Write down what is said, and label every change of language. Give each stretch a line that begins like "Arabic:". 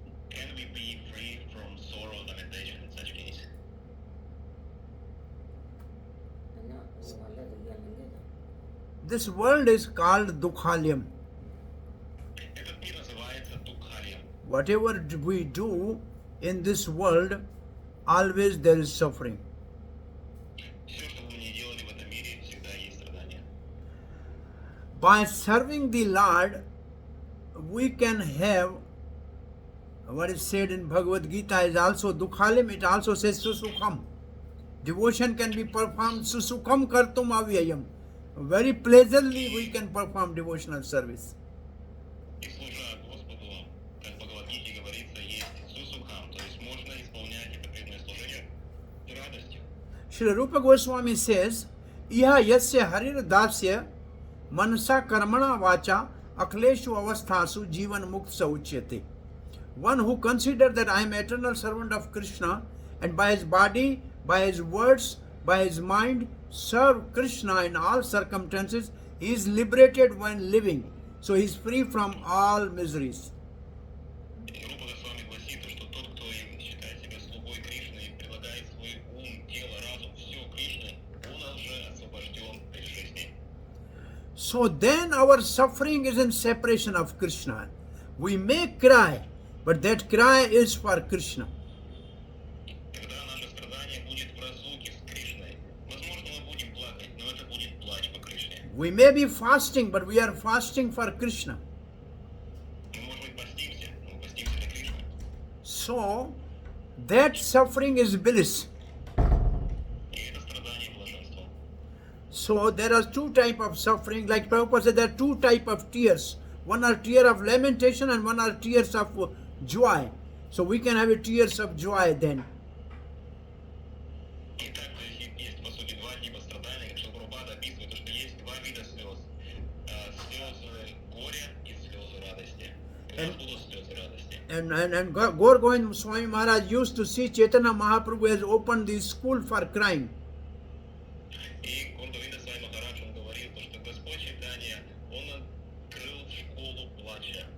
English: Can we be free from sorrow and lamentation in such case? This world is called Dukhalyam.
Russian: Этот мир называется Дукхалием.
English: Whatever we do in this world, always there is suffering.
Russian: Все, что бы мы ни делали в этом мире, всегда есть страдания.
English: By serving the Lord, we can have what is said in Bhagavad Gita is also Dukhalim, it also says Susukham. Devotion can be performed
Sanskrit: Susukham kartum avyayam.
English: Very pleasantly we can perform devotional service.
Russian: И служа Господу, как в Бхагавад-гите говорится, есть сусукхам, то есть можно исполнять это преданное служение с радостью.
English: Shri Rupa Goswami says,
Sanskrit: Iha yasya harir dasya manasa karmana vacha akleshu avasthasu jivan muktsa uchyate.
English: One who considers that I am eternal servant of Krishna and by his body, by his words, by his mind, serve Krishna in all circumstances, he is liberated when living. So he is free from all miseries.
Russian: Рупа Госвами гласит, что тот, кто считает себя слугой Кришны и прилагает свой ум, тело, разум, все Кришне, он уже освобожден при жизни.
English: So then our suffering is in separation of Krishna. We may cry, but that cry is for Krishna.
Russian: Когда наше страдание будет в разлуке с Кришной, возможно, мы будем плакать, но это будет плач по Кришне.
English: We may be fasting, but we are fasting for Krishna.
Russian: Мы, может быть, постимся, но мы постимся для Кришны.
English: So that suffering is bliss.
Russian: И это страдание блаженство.
English: So there are two types of suffering. Like Prabhupada said, there are two types of tears. One are tears of lamentation and one are tears of joy. So we can have a tears of joy then.
Russian: Итак, есть, по сути, два типа страданий, как Шилпрабхупада описывает, то, что есть два вида слез. Слезы горя и слезы радости. У нас будут слезы радости.
English: And Gaur Govind Swami Maharaj used to see Chaitanya Mahaprabhu has opened the school for crying.
Russian: И Гордовинда Свами Махарадж, он говорил, то, что Господь Чайтанья, он открыл школу плача.